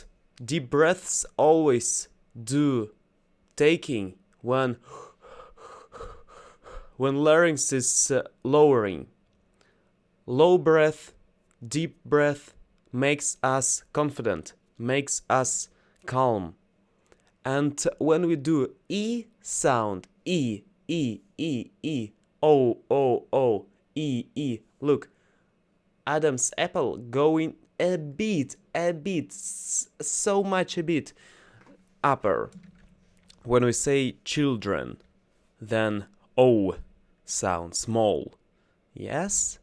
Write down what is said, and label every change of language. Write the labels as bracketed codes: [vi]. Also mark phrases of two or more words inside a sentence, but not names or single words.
[en] Deep breaths always do taking when larynx is lowering. Low breath, deep breath makes us confident, makes us calm. And when we do E sound, E, E, E, E, O, O, O, E, E, look, Adam's apple going a bit, so much a bit upper. When we say children, then O sound small, yes?